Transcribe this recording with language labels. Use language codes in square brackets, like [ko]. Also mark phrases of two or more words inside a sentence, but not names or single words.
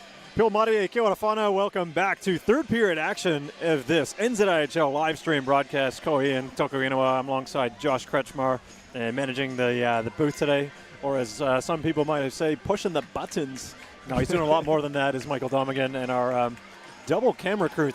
[mi] Pil Marie, kia ora whānau. [en] Welcome back to third period action of this NZIHL live stream broadcast. [mi] Ko Ian, Toko Inouye. [en] I'm alongside Josh Kretschmar and managing the booth today, or as some people might say, pushing the buttons. No, he's doing a lot more than that, is Michael Domigan and our double camera crew.